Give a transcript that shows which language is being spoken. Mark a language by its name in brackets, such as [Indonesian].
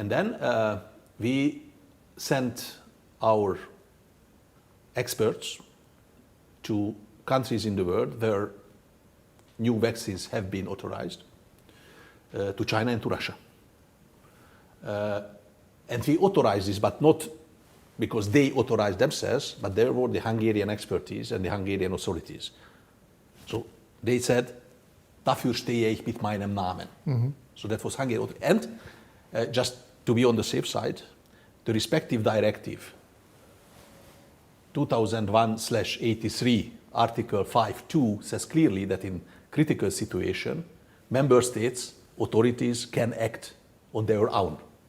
[English] And then we sent our experts to countries in the world where new vaccines have been authorized, to China and to Russia. And we authorized this, but not because they authorized themselves, but there were the Hungarian expertise and the Hungarian authorities. So they said, [German] dafür stehe ich mit meinem Namen. [English] Mm-hmm. So that was Hungary. And just to be on the safe side, the respective directive 2001/83, Article 5.2 says clearly that in critical situation, member states, authorities can act on their own.